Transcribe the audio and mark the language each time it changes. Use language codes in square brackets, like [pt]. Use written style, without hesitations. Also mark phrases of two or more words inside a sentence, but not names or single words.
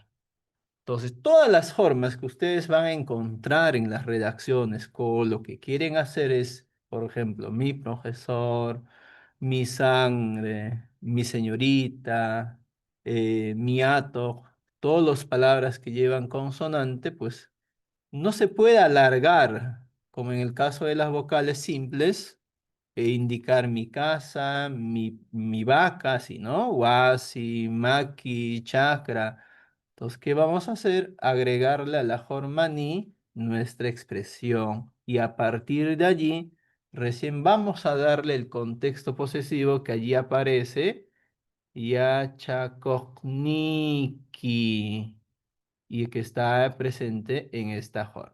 [es] Entonces, todas las formas que ustedes van a encontrar en las redacciones con lo que quieren hacer es, por ejemplo, mi profesor, mi sangre, mi señorita, mi ato, todas las palabras que llevan consonante, pues no se puede alargar, como en el caso de las vocales simples, e indicar mi casa, mi vaca, si no, [qu] wasi, maki, chakra. [es] Entonces, ¿qué vamos a hacer? Agregarle a la forma ni nuestra expresión y a partir de allí recién vamos a darle el contexto posesivo que allí aparece, yachakokniki, y que está presente en esta forma.